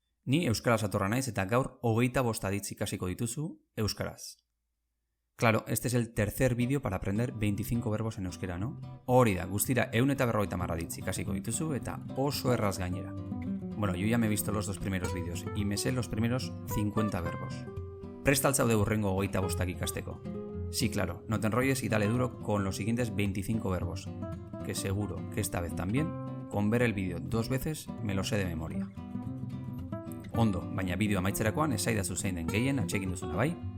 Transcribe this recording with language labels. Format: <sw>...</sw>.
<eu>Ni euskaraz atorra naiz eta gaur 25 aditz ikasiko dituzu euskaraz.</eu> <es>Claro, este es el tercer vídeo para aprender 25 verbos en euskera, ¿no?</es> <eu>Hori da, guztira 150 aditz ikasiko dituzu eta oso erraz gainera.</eu> <es>Bueno, yo ya me he visto los dos primeros vídeos y me sé los primeros 50 verbos.</es> <eu>Presta al zaude hurrengo 25 ikasteko.</eu> <es>Sí, claro, no te enrolles y dale duro con los siguientes 25 verbos, que seguro que esta vez también, con ver el vídeo 2 veces, me lo sé de memoria.</es> <eu>Ondo, baina bideo amaitzerakoan esaidazu zein den gehien atsegin duzuna, bai?</eu>